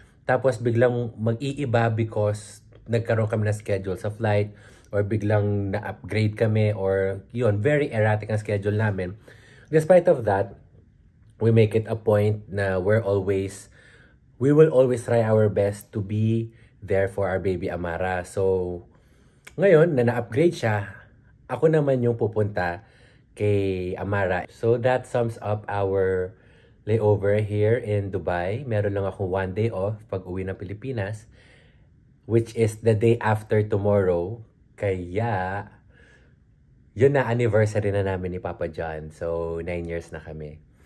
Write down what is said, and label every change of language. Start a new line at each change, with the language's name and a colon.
Filipino: Tapos biglang mag-iiba because nagkaroon kami na schedule sa flight. Or biglang na-upgrade kami. Or yun, very erratic ang schedule namin.
English: Despite of that, we make it a point na we will always try our best to be there for our Baby Amara.
Filipino: So, ngayon, na na-upgrade siya, ako naman yung pupunta kay Amara.
English: So that sums up our layover here in Dubai.
Filipino: Meron lang akong 1 day off pag uwi ng Pilipinas,
English: which is the day after tomorrow.
Filipino: Kaya, yun na anniversary na namin ni Papa John. So 9 years na kami.